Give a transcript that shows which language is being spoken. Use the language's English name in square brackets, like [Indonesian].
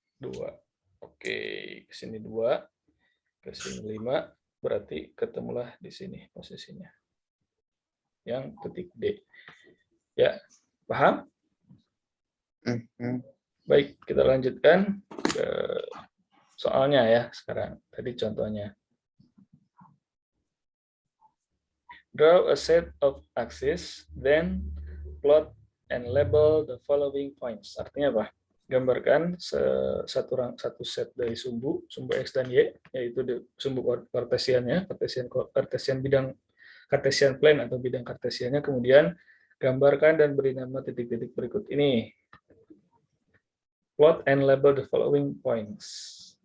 [Indonesian] 2. Oke, ke sini 2, ke sini 5, berarti ketemulah di sini posisinya. Yang titik D. Ya, paham? Baik, kita lanjutkan ke soalnya ya sekarang. Tadi contohnya. [English] Draw a set of axes, then plot and label the following points. [Indonesian] Artinya apa? Gambarkan satu set dari sumbu X dan Y, yaitu sumbu kartesiannya, kartesian bidang Cartesian plane atau bidang kartesiannya, kemudian gambarkan dan beri nama titik-titik berikut ini. [English] Plot and label the following points.